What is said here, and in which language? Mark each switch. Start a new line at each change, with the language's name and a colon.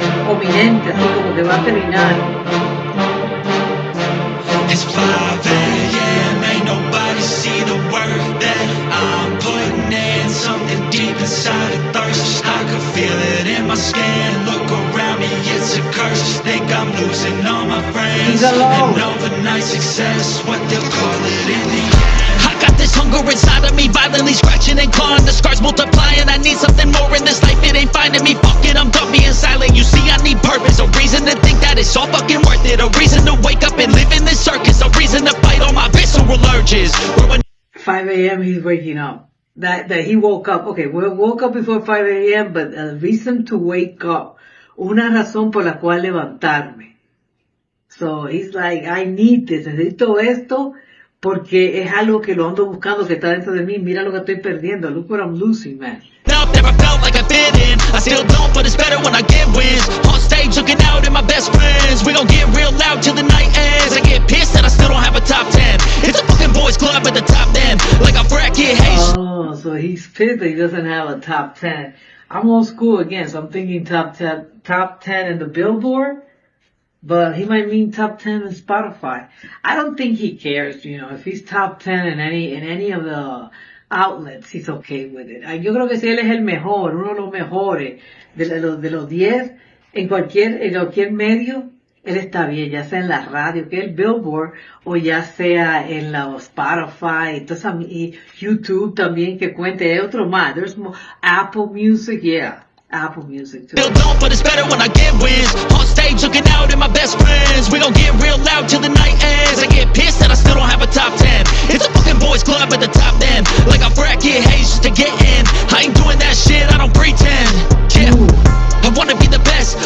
Spanish: Ominente, así como que va a terminar.
English: It's 5 a.m. Ain't nobody see the work that I'm putting in. Something deep inside a thirst. I can feel it in my skin. Look around me, it's a curse. Think I'm losing all my friends. And overnight success, what they'll call it in the end. I got this hunger inside of me, violently scratching and clawing. The scars multiplying. I need something more in this life. It ain't finding me. Fuck it, I'm done being silent. You see, I need purpose. A reason to think that it's all fucking worth it. A reason to wake up and live in this circus. A reason to fight all my visceral urges. 5 a.m. he's waking up. That he woke up. Okay, we woke up before 5 a.m., but a reason to wake up.
Spanish: Una razón por la cual levantarme.
English: So he's like, I need this.
Spanish: Necesito esto porque es algo que lo ando buscando, que está dentro de mí. Mira lo que estoy perdiendo.
English: Look what I'm losing, man. Never felt like I fit in. I still don't, but it's better when I get wins. On stage looking out at my best friends. We gon' get real loud till the night ends. I get pissed that I still don't have a top 10. It's a fucking boys club at the top 10. Like a bracket, hey. Oh, so he's pissed that he doesn't have a top 10. I'm old school again, so I'm thinking top 10 in the Billboard. But he might mean top 10 in Spotify. I don't think he cares, if he's top 10 in any of the outlets, he's okay with it.
Spanish: Yo creo que si él es el mejor, uno de los mejores, de los 10, en cualquier medio, él está bien, ya sea en la radio, que es el Billboard, o ya sea en la Spotify, y YouTube también que cuente, hay otro más,
English: there's more,
Spanish: Apple Music, yeah.
English: Apple Music too. Still don't, but it's better when I get wins. On stage looking out at my best friends. We gon' get real loud till the night ends. I get pissed that I still don't have a top 10. It's a fucking boys club at the top then. Like I frat kid haze just to get in. I ain't doing that shit, I don't pretend. Yeah, I wanna be the best.